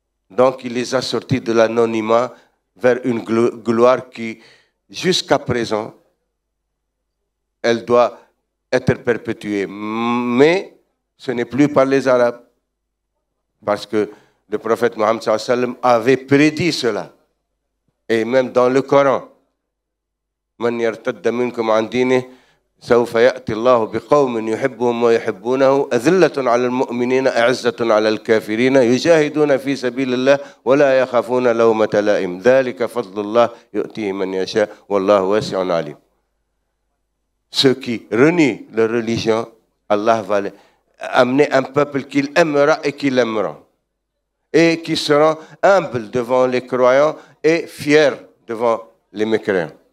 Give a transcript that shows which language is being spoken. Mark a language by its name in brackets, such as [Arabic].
[French] Donc, il les a sortis de l'anonymat vers une gloire qui, jusqu'à présent, elle doit être perpétuée. Mais ce n'est plus par les Arabes. Parce que le prophète Mohammed sallam avait prédit cela. Et même dans le Coran, [Arabic] من يرتد منكم عن دينه سوف يأتي الله بقوم يحبهم ويحبونه أذلة على المؤمنين أعزة على الكافرين يجاهدون في سبيل الله ولا يخافون لومة لائم ذلك فضل الله يؤتيه من يشاء والله واسع عليم. [French] Ceux qui renient leur religion, Allah va amener un peuple qu'il aimera et qu'il aimera. Et qui seront humbles devant les croyants et fiers devant les mécréants.